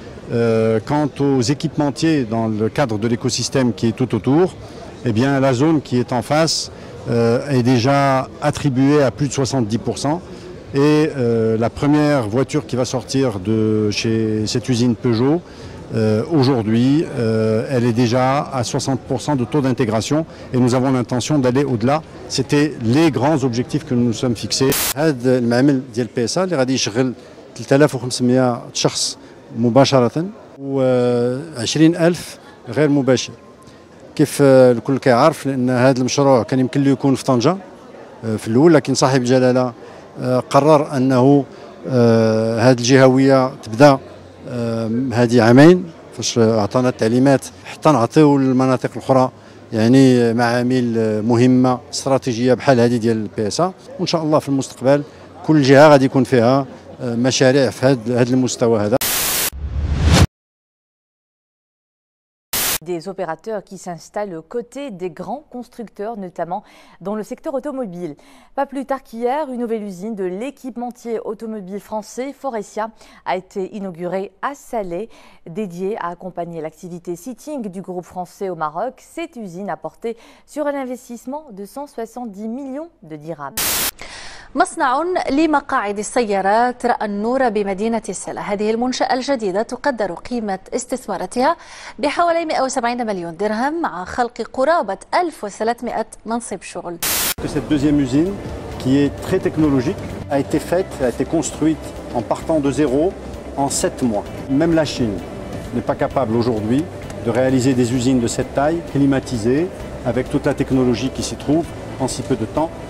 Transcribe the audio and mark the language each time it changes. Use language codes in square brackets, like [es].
[fr] Quant aux équipementiers dans le cadre de l'écosystème qui est tout autour, eh bien, la zone qui est en face est déjà attribuée à plus de 70%. Et la première voiture qui va sortir de chez cette usine Peugeot, aujourd'hui, elle est déjà à 60% de taux d'intégration et nous avons l'intention d'aller au-delà. C'était les grands objectifs que nous nous sommes fixés. [ar] هذا المعمل ديال PSA اللي غادي يشغل 3500 شخص مباشرة و20000 غير مباشر. كيف الكل كيعرف لأن هذا المشروع كان يمكن له يكون في طنجة في الأول، لكن صاحب الجلالة قرر أنه هذه الجهوية تبدأ هذه عامين فاش أعطانا التعليمات حتى نعطيو للمناطق الأخرى يعني معامل مهمة استراتيجية بحال هذه ديال PSA، وإن شاء الله في المستقبل كل جهة غادي يكون فيها مشاريع في هذا المستوى هذا. [fr] Des opérateurs qui s'installent aux côtés des grands constructeurs, notamment dans le secteur automobile. Pas plus tard qu'hier, une nouvelle usine de l'équipementier automobile français Faurecia a été inaugurée à Salé, dédiée à accompagner l'activité seating du groupe français au Maroc. Cette usine a porté sur un investissement de 170 millions de dirhams. [ar] مصنع لمقاعد السيارات رأى النور بمدينة سلا. هذه المنشأة الجديدة تقدر قيمة استثماراتها بحوالي 170 مليون درهم مع خلق قرابة 1300 منصب شغل. [fr] Cette deuxième usine, qui est très technologique, a été faite, a été construite en partant de zéro en 7 mois. Même la Chine n'est pas capable aujourd'hui de réaliser des usines de cette taille, climatisées, avec toute la technologie qui s'y trouve en si peu de temps.